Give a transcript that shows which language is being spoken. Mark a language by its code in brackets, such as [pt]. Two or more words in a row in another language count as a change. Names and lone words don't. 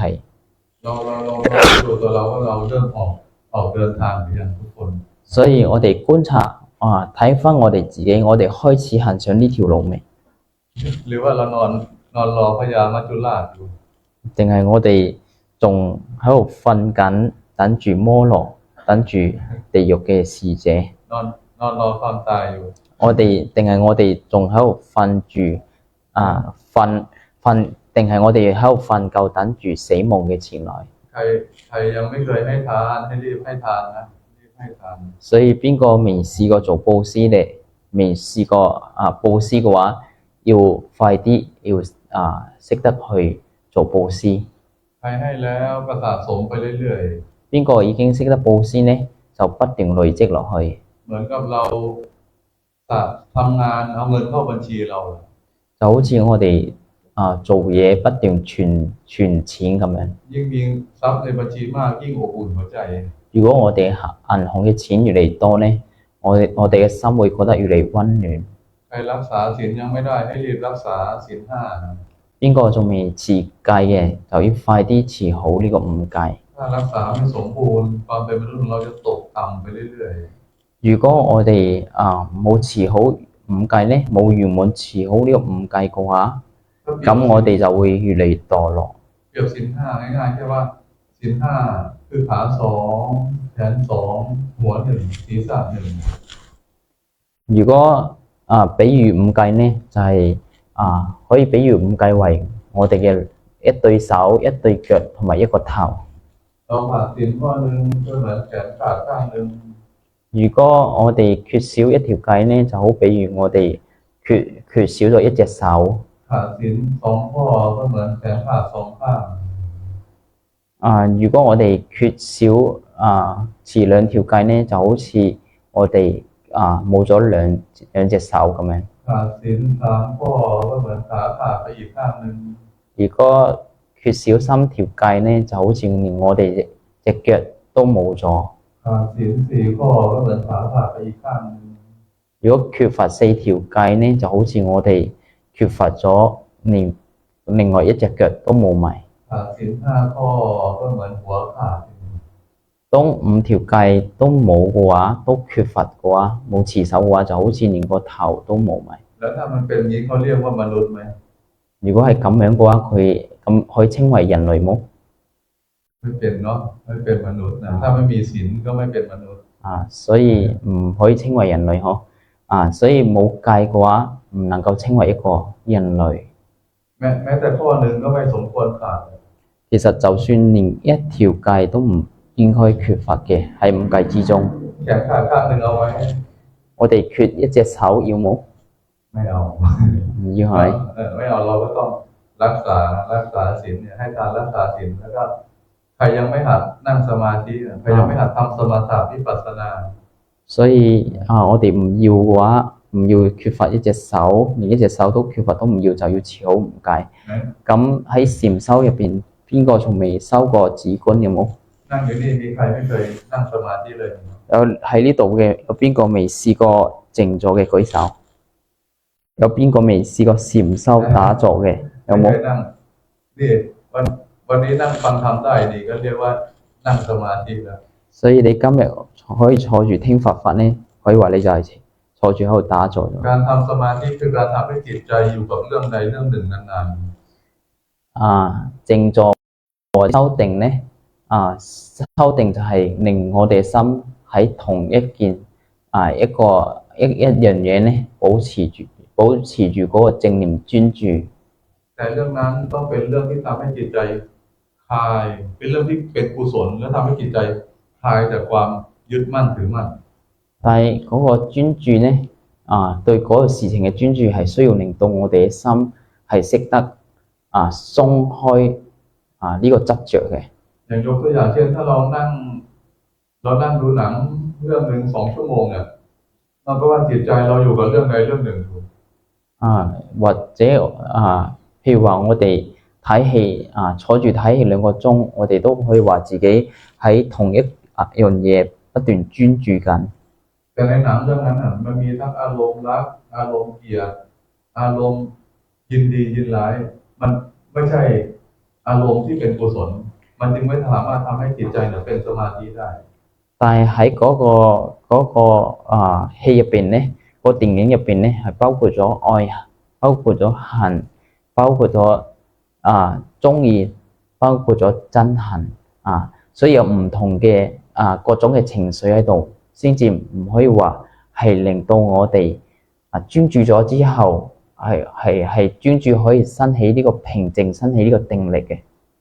[th] เราดูตัวเราว่าเราเริ่มออกเดินทางหรือยังทุกคน [yue] 所以我哋觀察睇返我哋自己，我哋開始行上呢條路未？ [th] หรือว่าเรานอนรอพญามัจจุราชอยู่ [yue] 定係我哋仲喺度瞓緊，等住摩羅，等住地獄嘅使者？ [th] นอนรอความตายอยู่ [yue] 定係我哋仲喺度瞓住定係我哋喺度瞓覺等住死亡嘅前來？ [th] ใครใครยังไม่เคยให้ทานให้รีบให้ทานนะรีบให้ทาน [yue] 所以邊個未試過做布施嘅，未試過布施嘅話，要快啲要識得去做布施。 [th] ใครให้แล้วก็สะสมไปเรื่อย [yue] 邊個已經識得布施呢，就不斷累積落去。 [th] ๆเหมือนกับเราทำงานเอาเงินเข้าบัญชีเรา [yue] 就好似我哋做嘢不斷存錢咁樣。 [th] ยิ่งมีทรัพย์ในบัญชีมากยิ่งอบอุ่นหัวใจ [yue] 如果我哋銀行嘅錢越嚟越多呢，我哋嘅心會覺得越嚟越溫暖。 [th] ใครรักษาศีลยังไม่ได้ให้รีบรักษาศีลห้า [yue] 邊個仲未持戒嘅，就要快啲持好呢個五戒。 [th] ถ้ารักษาไม่สมบูรณ์ความเป็นมนุษย์ของเราจะตกต่ำไปเรื่อย [yue] 如果我哋冇持好五戒呢，冇圓滿持好呢個五戒嘅話， [th] ๆ [yue] 咁我哋就會越嚟越墮落。 [th] เปรียบศีลห้าง่ายๆแค่ว่าศีลห้าคือขาสองแขนสองหัวหนึ่งศีรษะหนึ่ง [yue] 如果比喻五戒呢，就係可以比喻五戒為我哋嘅一對手、一對腳同埋一個頭。 [th] เราขาดศีลข้อหนึ่งก็เหมือนแขนขาดข้างหนึ่ง [yue] 如果我哋缺少一條戒呢，就好比如我哋缺少咗一隻手。 [th] ขาดศีลสองข้อก็เหมือนแขนขาดสองข้าง [yue] 如果我哋缺少持兩條戒呢，就好似我哋冇咗兩隻手咁樣。 [th] ขาดศีลสามข้อก็เหมือนขาขาดไปอีกข้างหนึ่ง [yue] 如果缺少三條戒呢，就好似連我哋隻腳都冇咗。 [th] ขาดศีลสี่ข้อก็เหมือนขาขาดไปอีกข้างหนึ่ง [yue] 如果缺乏四條戒呢，就好似我哋缺乏咗另外一隻腳都冇埋。 [th] ขาดศีลห้าข้อก็เหมือนหัวขาด [yue] 當五條戒都冇嘅話，都缺乏嘅話，冇持守嘅話，就好似連個頭都冇埋。 [th] แล้วถ้ามันเป็นอย่างนี้เขาเรียกว่ามนุษย์ไหม [yue] 如果係咁樣嘅話，佢咁可以稱為人類麼？ [th] ไม่เป็นเนาะไม่เป็นมนุษย์นะถ้าไม่มีศีลก็ไม่เป็นมนุษย์ [yue] 所以唔可以稱為人類嗬。所以冇戒嘅話，唔能夠稱為一個人類。 [th] แม้แต่ข้อหนึ่งก็ไม่สมควรขาด [yue] 其實就算連一條戒都唔應該缺乏嘅，喺五戒之中。 [th] แขนขาดข้างหนึ่งเอาไว้ [yue] 我哋缺一隻手要冇？ [th] ไม่เอา [yue] 唔要係咪？ [th] ไม่เอาเราก็ต้องรักษาศีลเนี่ยให้การรักษาศีลแล้วก็ใครยังไม่หัดนั่งสมาธิใครยังไม่หัดทำสมถะวิปัสสนา [yue] 所以我哋唔要嘅話，唔要缺乏一隻手，連一隻手都缺乏都唔要，就要持好五戒。咁喺禪修入邊，邊個仲未修過止觀有冇？ [th] นั่งอยู่นี่มีใครไม่เคยนั่งสมาธิเลย [yue] 有喺呢度嘅，有邊個未試過靜坐嘅舉手？有邊個未試過禪修打坐嘅？有冇？ [th] นั่งนี่วันนี้นั่งฟังธรรมได้นี่ก็เรียกว่านั่งสมาธิแล้ว [yue] 所以你今日可以坐住聽佛法呢，可以話你就係坐住喺度打坐咗。 [th] การทำสมาธิคือการทำให้จิตใจอยู่กับเรื่องใดเรื่องหนึ่งนาน [yue] 靜坐或修定呢，修定就係令我哋心喺同一件一樣嘢呢，保持住嗰個正念專注。 [th] แต่เรื่องนั้นต้องเป็นเรื่องที่ทำให้จิตใจคลายเป็นเรื่องที่เป็นกุศลและทำให้จิตใจคลายจากความยึดมั่นถือมั่น [yue] 但係嗰個專注呢，對嗰個事情嘅專注係需要令到我哋嘅心係識得鬆開呢個執着嘅。 [th] อย่างยกตัวอย่างเช่นถ้าเรานั่งดูหนังเรื่องหนึ่ง2 ชั่วโมงเนี่ยเราก็ว่าจิตใจเราอยู่กับเรื่องใดเรื่องหนึ่ง [yue] 或者譬如話我哋睇戲坐住睇戲2個鐘，我哋都可以話自己喺同一樣嘢不斷專注緊。 [th] แต่ในหนังเรื่องนั้นมันมีทั้งอารมณ์รักอารมณ์เกลียดอารมณ์ยินดียินร้ายมันไม่ใช่อารมณ์ที่เป็นกุศลมันจึงไม่สามารถทำให้จิตใจเนี่ยเป็นสมาธิได้ [yue] 但係喺嗰個戲入邊呢，個電影入邊呢係包括咗愛，包括咗恨，包括咗鍾意，包括咗憎恨所以有唔同嘅各種嘅情緒喺度，先至唔可以話係令到我哋專注咗之後係專注可以生起呢個平靜，生起呢個定力嘅。